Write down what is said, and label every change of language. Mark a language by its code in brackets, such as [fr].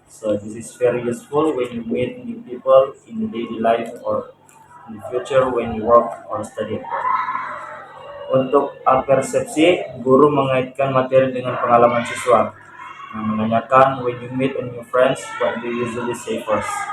[en] So this is very useful when you meet new people in daily life or in the future when you work or study. [id] Untuk persepsi, guru mengaitkan materi dengan pengalaman siswa. Menanyakan, [en] when you meet a new friends, what do you usually say first?